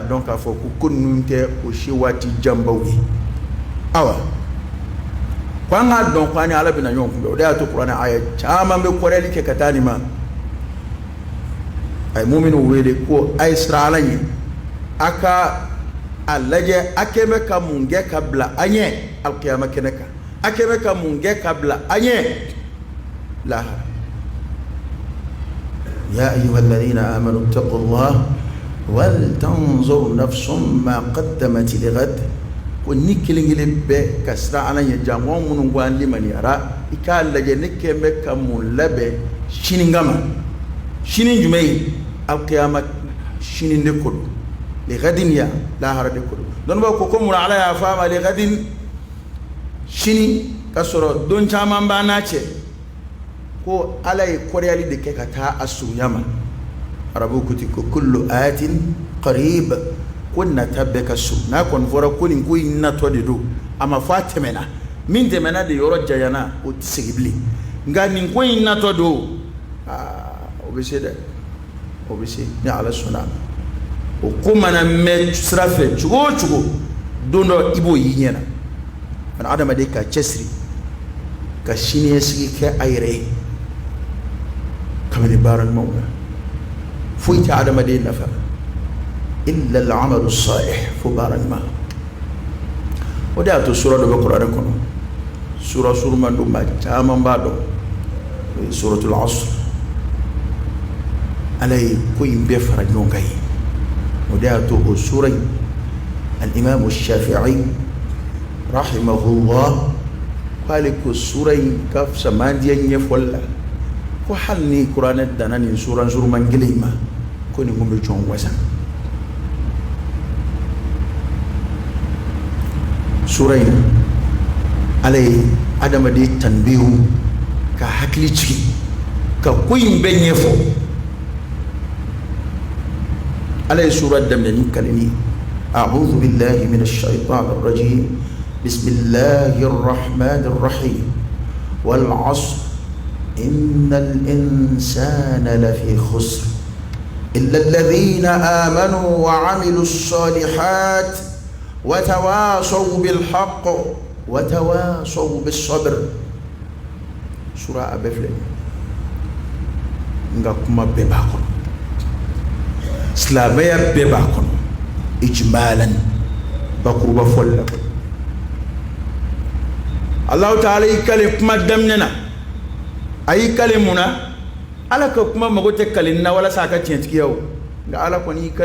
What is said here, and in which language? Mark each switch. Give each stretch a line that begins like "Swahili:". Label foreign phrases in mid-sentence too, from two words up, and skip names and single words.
Bambara: dɔn k'a fɔ ko ninnu tɛ o si waati janbaw ye awa ko an k'a dɔn ko an ni Ala bɛna ɲɔgɔn kunbɛn o de y'a to kuranɛ aya caman bɛ kɔrɛli kɛ ka taa nin ma a ye mu'minu wele ko a ye siran Ala ɲɛ a ka a lajɛ a kɛ bɛ ka mun kɛ ka bila an ɲɛ alkiyama kɛnɛ kan a kɛ bɛ ka mun kɛ ka bila an ɲɛ lahara
Arabic: يا أيها الذين آمنوا اتقوا الله ولتنظر نفس ما قدمت لغد
Bambara: ko ni kelen kelen bɛɛ ka siran Ala ɲɛ jango minnu ko an limaniyara i k'a lajɛ ne kɛ bɛ ka mun labɛn sini kama sini jumɛn ye alkiyama sini de ko don lighadin ya lahara de ko don dɔnnibaw ko mun Ala y'a fɔ a ma lighadin sini ka sɔrɔ don caman b'a n'a cɛ ko Ala ye kɔrɔyali de kɛ ka taa a surunya ma arabu ko ten ko kullu
Arabic: آت قريب
Bambara: ko nata bɛɛ ka surun n'a kɔni fɔra ko nin ko in natɔ de don a ma fɔ a tɛmɛna min tɛmɛna de yɔrɔ janyana o tɛ segin bilen nka nin ko in natɔ don o bɛ se dɛ o bɛ se ni Ala sɔnna o ko mana mɛn sira fɛ cogo o cogo don dɔ i b'o y'i ɲɛna mana adamaden ka cɛsiri ka siniɲɛsigi kɛ a yɛrɛ ye kabini baara ɲumanw na foyi tɛ adamaden nafa
Arabic: إلا العمل الصالح
Bambara: fo baara ɲuman o de y'a to sura dɔ bɛ kuranɛ kɔnɔ sura suruman don maa caman b'a dɔn o ye
Arabic: سورة العصر
Bambara: Ala ye ko in bɛɛ fara ɲɔgɔn kan ye o de y'a to o sura in al-imam shafi'i rahimahullah ko ale ko sura in ka fisa mandiya ɲɛfɔli la ko hali ni kuranɛ danna nin sura suruman kelen in ma ko nin kun bɛ jɔn wasa sura in Ala ye adamaden tanbihu ka hakili jigin ka ko in bɛɛ ɲɛfɔ Ala ye sura daminɛ ni kaleni
Arabic: أعوذ بالله من الشيطان الرجيم بسم الله الرحمن الرحيم والعصر إن الإنسان لفي خسر إلا الذين آمنوا وعملوا الصالحات وتواصوا بالحق وتواصوا بالصبر
Bambara: sura abefle nga kuma bɛɛ b'a kɔnɔ silamɛya bɛɛ b'a kɔnɔ ijmalan bakuruba fɔli la
Arabic: الله تعالى
Bambara: y'i kale kuma daminɛ na a y'i kale mun na Ala ka kuma mago tɛ kaleni na walasa a ka tiɲɛtigiya o nka Ala kɔni y'i